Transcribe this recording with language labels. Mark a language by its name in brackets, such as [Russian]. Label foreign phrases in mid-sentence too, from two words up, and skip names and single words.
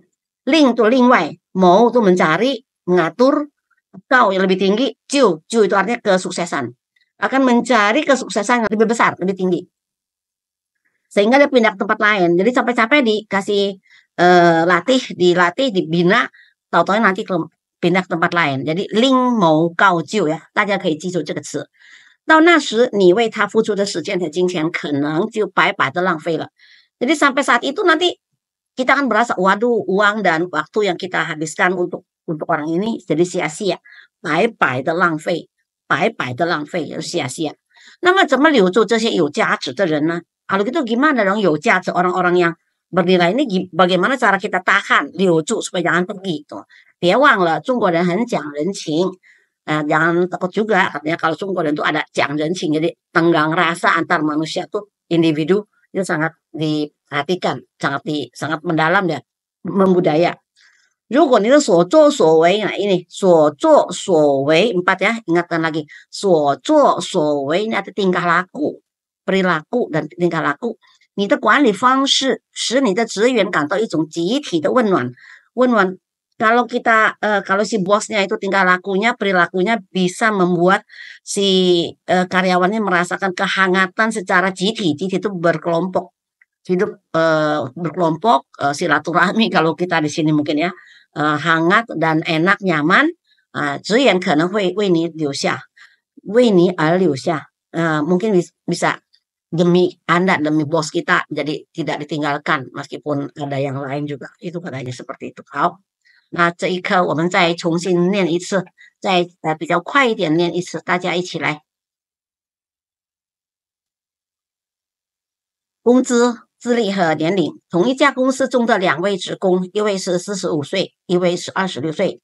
[Indonesian] 另 itu 另外, 谋 itu mencari, mengatur, 高 yang lebih tinggi, 就 itu artinya kesuksesan. Akan mencari kesuksesan yang lebih besar, lebih tinggi. Sehingga dia pindah ke tempat lain. Jadi capek-capek dikasih dilatih, dibina, tahu-tahu nanti pindah ke tempat lain. [Chinese] Jadi 另谋高就 ya, 大家可以记住这个词。到那时你为他付出的时间和金钱可能就白白的浪费了. [Indonesian] Jadi sampai saat itu nanti kita akan berasa, waduh, uang dan waktu yang kita habiskan untuk orang ini jadi sia-sia. [Chinese] 白白的浪费, 白白的浪费, sia-sia. 那么怎么留住这些有价值的人呢? [Indonesian] Kalau gitu gimana dong [Chinese] 有价值 [Indonesian] orang-orang yang bernilai ini, bagaimana cara kita tahan, 留住 supaya jangan pergi tuh. [Chinese] 别忘了中国人很讲人情. [Indonesian] Jangan takut juga, katanya kalau 中国人itu ada [Chinese] 讲人情, [Indonesian] jadi tenggang rasa antar manusia tuh individu itu sangat diperhatikan, sangat mendalam ya, membudaya. [Chinese] 如果你的所作所为, [Indonesian] nah ini [Chinese] 所作所为 [Indonesian] 4 ya, ingatkan lagi, [Chinese] 所作所为 [Indonesian] ini ada tingkah laku, perilaku dan tingkah laku。 [Chinese] 你的管理方式使你的职员感到一种集体的温暖。 [Indonesian] 温暖 kalau si bosnya itu tingkah lakunya, perilakunya bisa membuat si karyawannya merasakan kehangatan secara jiti. Jiti itu berkelompok, hidup berkelompok, silaturahmi kalau kita di sini mungkin ya, hangat dan enak, nyaman. [Chinese] 职员可能会为你留下，为你而留下。 [Indonesian] mungkin bisa demi Anda, demi bos kita, jadi tidak ditinggalkan meskipun ada yang lain juga. Itu katanya seperti itu. [Chinese] 好，那这一课我们再重新念一次，再比较快一点念一次，大家一起来。工资、资历和年龄，同一家公司中的两位职工，一位是45岁，一位是26岁。